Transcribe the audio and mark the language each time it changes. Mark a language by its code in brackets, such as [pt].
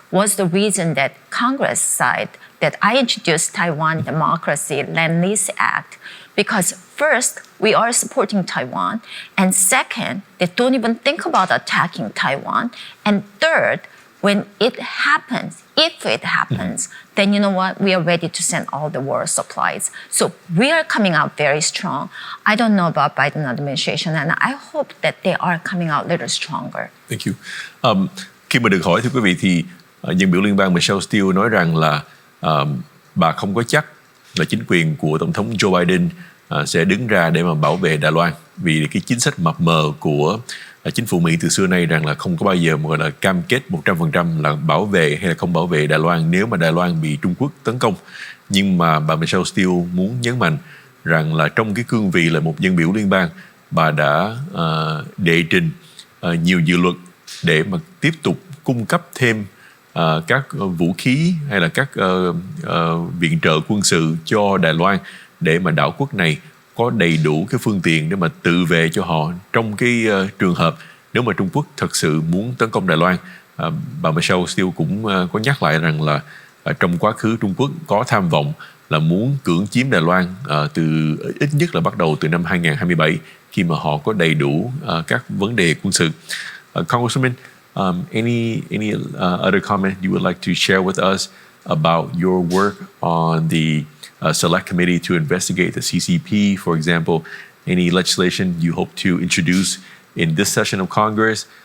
[en] Was the reason that Congress side that I introduced Taiwan Democracy Land Lease Act, because first, we are supporting Taiwan, and second, they don't even think about attacking Taiwan, and third, when it happens, if it happens, then you know what? We are ready to send all the war supplies. So we are coming out very strong. I don't know about Biden administration, and I hope that they are coming out a little stronger. Thank you. [vi] Khi mà được hỏi, thưa quý vị, thì dân biểu liên bang Michelle Steele nói rằng là bà không có chắc là chính quyền của Tổng thống Joe Biden sẽ đứng ra để mà bảo vệ Đài Loan, vì cái chính sách mập mờ của chính phủ Mỹ từ xưa nay rằng là không có bao giờ mà gọi là cam kết 100% là bảo vệ hay là không bảo vệ Đài Loan nếu mà Đài Loan bị Trung Quốc tấn công. Nhưng mà bà Michelle Steele muốn nhấn mạnh rằng là trong cái cương vị là một dân biểu liên bang, bà đã đệ trình nhiều dự luật để mà tiếp tục cung cấp thêm các vũ khí hay là các viện trợ quân sự cho Đài Loan để mà đảo quốc này có đầy đủ cái phương tiện để mà tự vệ cho họ trong cái trường hợp nếu mà Trung Quốc thật sự muốn tấn công Đài Loan. Bà Michelle Steele cũng có nhắc lại rằng là trong quá khứ Trung Quốc có tham vọng là muốn cưỡng chiếm Đài Loan từ ít nhất là bắt đầu từ năm 2027 khi mà họ có đầy đủ các vấn đề quân sự. [en] Congresswoman, any other comment you would like to share with us about your work on the Select Committee to investigate the CCP, for example? Any legislation you hope to introduce in this session of Congress?